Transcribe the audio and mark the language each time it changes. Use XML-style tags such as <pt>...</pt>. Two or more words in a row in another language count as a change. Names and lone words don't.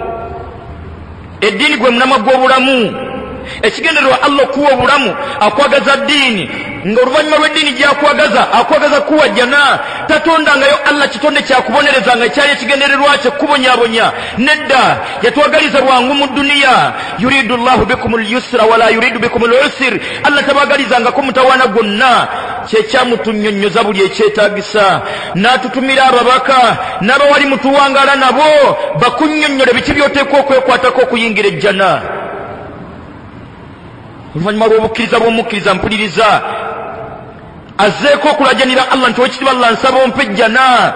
<lg>Eddiini gwe munamwa gw'obulamu. Ekigendererwa Allah okuwa obulamu akwagaza ddiini, ng'oluvannyuma lw'eddiini gy'akwagaza akwagaza kuwa jjana. Tatondangayo Allah kitonde kyakubonerezanga ekyali ekigendererwa kye kubonyaabonya. Nedda, yatwagaliza lwangu mu duniya.</lg> <ar>يريد الله بكم اليسر ولا يريد بكم العسر.</ar> <lg>Allah tabagalizangako mutawaana gwonna, kyekyamutunnyonnyoza buli ekyetaagisa. N'atutumira ababaka n'abawali mutuwangaala nabo bakunnyonnyole biki by'oteekwa okwekwatako okuyingira ejjana. Oluvannyuma lw'obukkiriza bw'omukkiriza mpuliriza azeeko okulajanira Allah nti wekitiibwa Allah nsaba ompe ejjana.</lg>